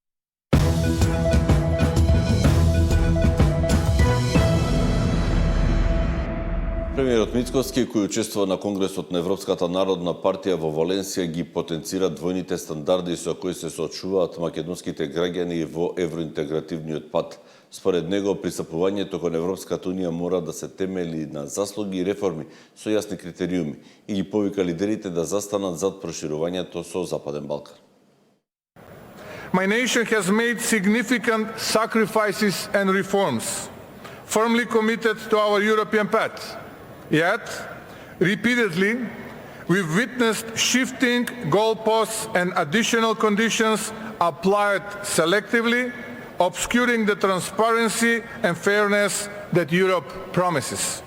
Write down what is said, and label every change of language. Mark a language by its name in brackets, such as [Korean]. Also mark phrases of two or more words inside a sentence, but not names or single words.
[Macedonian] Премиерот Мицкоски, кој учествува на Конгресот на Европската народна партија во Валенсија, ги потенцира двојните стандарди со кои се соочуваат македонските граѓани во евроинтегративниот пат. Според него, пристапувањето кон Европската унија мора да се темели на заслуги и реформи со јасни критериуми и ги повика лидерите да застанат зад проширувањето со Западен Балкан. [English] My nation has made significant sacrifices and reforms, firmly committed to our European path. Yet, Repeatedly, we've witnessed shifting goalposts and additional conditions applied selectively, obscuring the transparency and fairness that Europe promises.